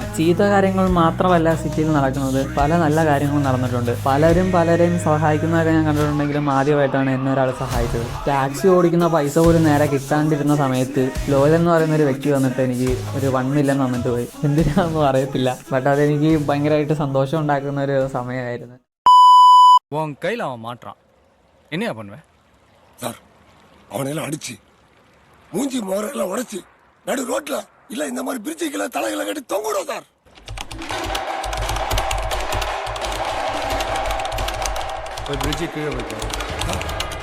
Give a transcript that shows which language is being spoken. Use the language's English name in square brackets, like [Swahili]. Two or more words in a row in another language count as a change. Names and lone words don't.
[Malayalam] ചീത്ത കാര്യങ്ങൾ മാത്രമല്ല സിറ്റിയിൽ നടക്കുന്നത്, പല നല്ല കാര്യങ്ങളും നടന്നിട്ടുണ്ട്. പലരെയും സഹായിക്കുന്നതൊക്കെ ഞാൻ കണ്ടിട്ടുണ്ടെങ്കിലും ആദ്യമായിട്ടാണ് എന്നെ ഒരാൾ സഹായിച്ചത്. ടാക്സി ഓടിക്കുന്ന പൈസ പോലും നേരെ കിട്ടാണ്ടിരുന്ന സമയത്ത് ലോയൽ എന്ന് പറയുന്ന ഒരു വ്യക്തി വന്നിട്ട് എനിക്ക് ഒരു 1 മില്യൺ തന്നിട്ട് പോയി. എന്തിനാണെന്നും അറിയത്തില്ല, ബട്ട് അതെനിക്ക് ഭയങ്കരമായിട്ട് സന്തോഷം ഉണ്ടാക്കുന്ന ഒരു സമയമായിരുന്നു. [Tamil] உன் கையில் அவன் மாட்டான், என்னையா பண்ணுவேன்? சார், அவனையெல்லாம் அடிச்சு மூஞ்சி மோரெல்லாம் உடைச்சு நடு ரோட்ல இல்ல இந்த மாதிரி பிரிட்ஜுக்குள்ள தலைகளை கட்டி தொங்கிடும் சார். போய் பிரிட்ஜு கீழே போய் பாருங்க.